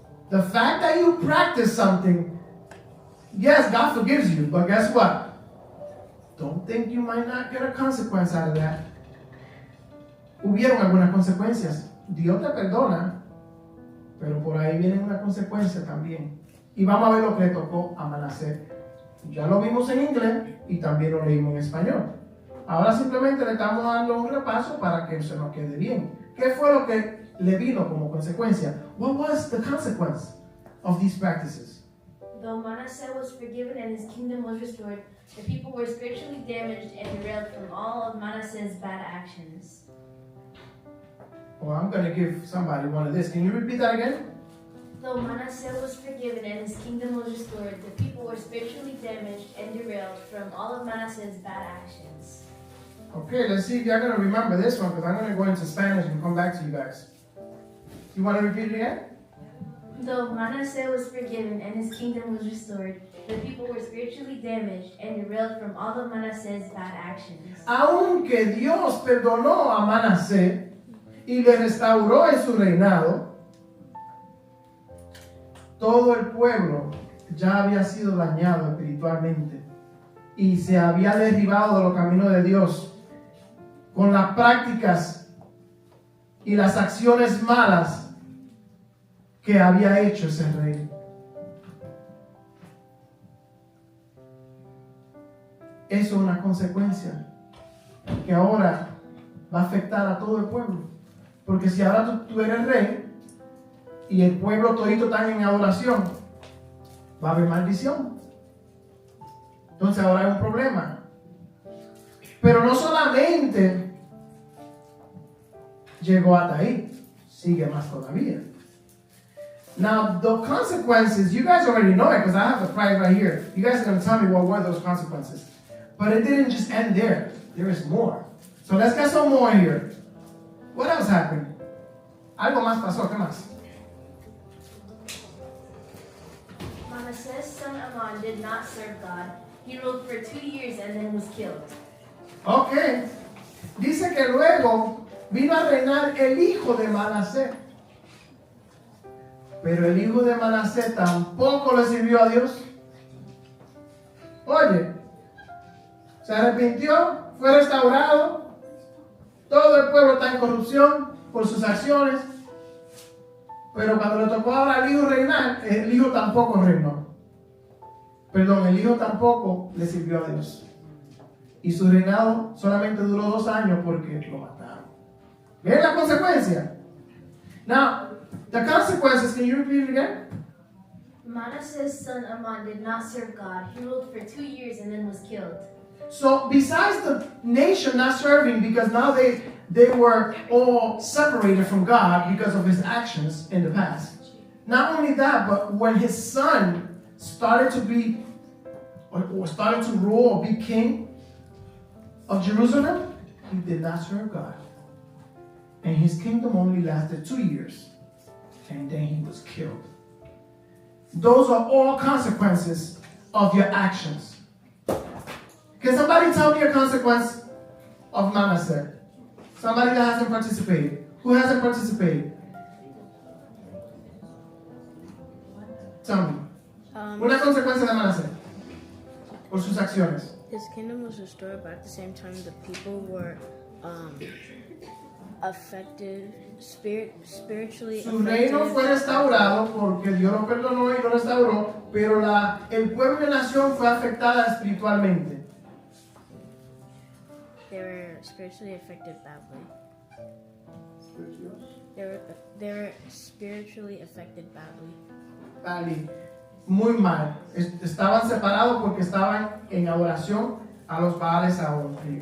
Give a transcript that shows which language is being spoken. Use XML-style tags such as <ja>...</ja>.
<en>The fact that you practice something, yes, God forgives you, but guess what? Don't think you might not get a consequence out of that.</en> <es>Hubieron algunas consecuencias. Dios te perdona, pero por ahí viene una consecuencia también. Y vamos a ver lo que le tocó a Manasseh. Ya lo vimos en inglés y también lo leímos en español. Ahora simplemente le estamos dando un repaso para que se nos quede bien. ¿Qué fue lo que le vino como consecuencia?</es> <en>What was the consequence of these practices? Though Manasseh was forgiven and his kingdom was restored, the people were spiritually damaged and derailed from all of Manasseh's bad actions. Well, I'm going to give somebody one of this. Can you repeat that again? Though Manasseh was forgiven and his kingdom was restored, the people were spiritually damaged and derailed from all of Manasseh's bad actions. Okay, let's see if you're going to remember this one, because I'm going to go into Spanish and come back to you guys. You want to repeat it again? Though Manasseh was forgiven and his kingdom was restored, the people were spiritually damaged and derailed from all of Manasseh's bad actions.</en> <es>Aunque Dios perdonó a Manasés y le restauró en su reinado, todo el pueblo ya había sido dañado espiritualmente y se había derribado de los caminos de Dios con las prácticas y las acciones malas que había hecho ese rey. Eso es una consecuencia que ahora va a afectar a todo el pueblo. Porque si ahora tú eres rey y el pueblo todito está en adoración, va a haber maldición. Entonces ahora hay un problema. Pero no solamente llegó hasta ahí, sigue más todavía.</es> <en>Now, the consequences, you guys already know it because I have the prize right here. You guys are going to tell me what were those consequences. But it didn't just end there. There is more. So let's get some more here. What else happened?</en> <es>Algo más pasó. ¿Qué más?</es> <en>Manasseh's son Amon did not serve God. He ruled for 2 years and then was killed. Ok.</en> <es>Dice que luego vino a reinar el hijo de Manasés. Pero el hijo de Manasés tampoco le sirvió a Dios. Oye, se arrepintió, fue restaurado. Todo el pueblo está en corrupción por sus acciones. Pero cuando le tocó ahora al hijo reinar, el hijo tampoco reinó. Perdón, el hijo tampoco le sirvió a Dios. Y su reinado solamente duró 2 años porque lo mataron. ¿Ven la consecuencia?</es> <en>Now, the consequences, can you repeat it again? Manasseh's son Amon did not serve God. He ruled for 2 years and then was killed. So besides the nation not serving because now they were all separated from God because of his actions in the past. Not only that, but when his son started to be or started to rule or be king of Jerusalem, he did not serve God. And his kingdom only lasted 2 years. And then he was killed. Those are all consequences of your actions. Can somebody tell me a consequence of Manasseh? Somebody that hasn't participated. Who hasn't participated? Tell me.</en> <es>Una consecuencia de Manasseh por sus acciones.</es> <en>His kingdom was restored, but at the same time, the people were affected, spiritually.</en> <es>Su reino fue restaurado porque Dios lo perdonó y lo restauró, pero el pueblo y la nación fue afectada espiritualmente.</es> <en>They were spiritually affected badly. They were spiritually affected badly.</en> <es>Vale, muy mal. Estaban separados porque estaban en adoración a los Baales aún.</es>